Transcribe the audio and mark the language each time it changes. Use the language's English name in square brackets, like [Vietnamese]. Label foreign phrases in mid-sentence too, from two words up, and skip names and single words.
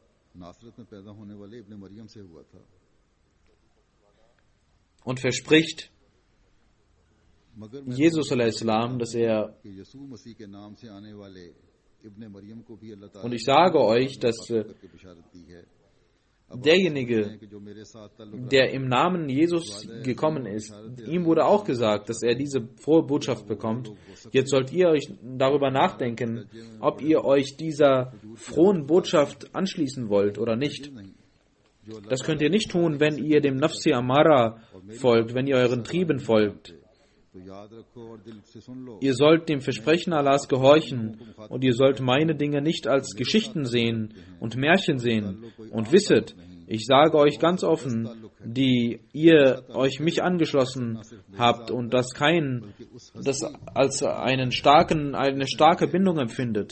[Urdu] नासरत में पैदा होने वाले इब्ने मरियम से हुआ था [German] und verspricht [Urdu] मगर मैं [German] Jesus a.s., dass er, [Urdu] कि यसू मसीह के नाम से आने वाले इब्ने मरियम को भी अल्लाह ताला [German] und ich sage euch, dass [Urdu] करके बिशारत दी है [German] derjenige, [Urdu] कि जो मेरे साथ ताल्लुक [German] der im Namen Jesus gekommen ist, ihm wurde auch gesagt, dass er diese frohe Botschaft bekommt. Jetzt sollt ihr euch darüber nachdenken, ob ihr euch dieser frohen Botschaft anschließen wollt oder nicht. Das könnt ihr nicht tun, wenn ihr dem Nafsi Amara folgt, wenn ihr euren Trieben folgt. [Urdu] तो याद रखो और दिल से सुन लो [German] Ihr sollt dem Versprechen Allahs gehorchen und ihr sollt meine Dinge nicht als Geschichten sehen und Märchen sehen. Und wisset, ich sage euch ganz offen, die ihr euch mich angeschlossen habt und das als eine starke Bindung empfindet.